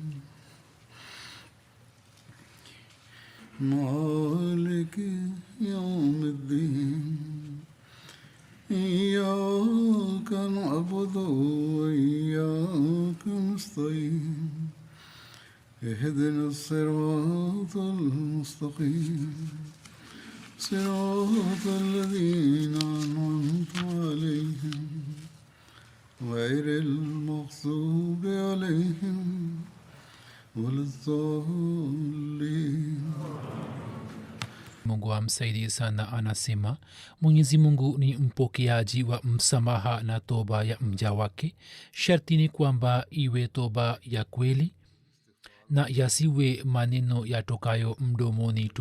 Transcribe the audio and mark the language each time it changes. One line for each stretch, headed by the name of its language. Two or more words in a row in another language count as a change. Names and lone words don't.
Arabic: مالك يوم الدين إياك نعبد وإياك نستعين اهدنا الصراط المستقيم صراط الذين أنعمت عليهم غير المغضوب عليهم ولا الضالين.
Swahili: Mungu amsaidie sana. Anasema Mwenyezi Mungu ni mpokeaji wa msamaha na toba ya mja wake. Sharti ni kwamba iwe toba ya kweli na yasiwe maneno yatokayo mdomoni tu.